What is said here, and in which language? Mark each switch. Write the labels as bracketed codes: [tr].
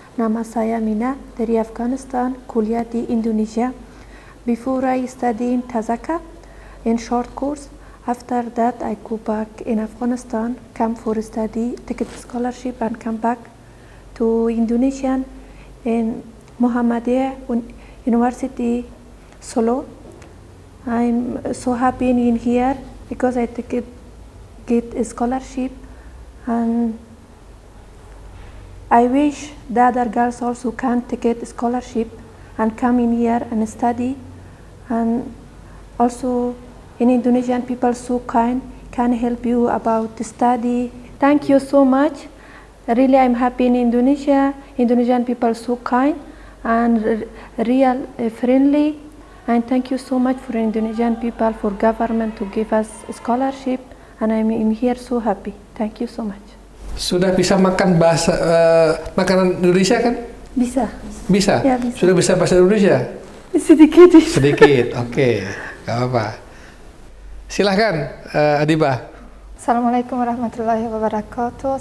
[id] Nama saya Mina dari Afghanistan, kuliah di Indonesia. [en] Before I study in Tazaka in short course, after that I go back in Afghanistan, come for study, take a scholarship and come back to Indonesia in Muhammadiyah University Solo. I'm so happy in here because I get a scholarship, and I wish the other girls also can take a scholarship and come in here and study. And also in Indonesian people so kind, can help you about the study. Thank you so much. Really I'm happy in Indonesia. Indonesian people so kind and real friendly. And thank you so much for Indonesian people, for government to give us a scholarship. And I'm in here so happy. Thank you so much. [id] Sudah bisa makan makanan Indonesia kan? Bisa. Bisa? Ya, bisa. Sudah bisa bahasa Indonesia? Sedikit. Sedikit, oke. Gak apa-apa. Silahkan, Adibah. [ar] Assalamualaikum warahmatullahi wabarakatuh.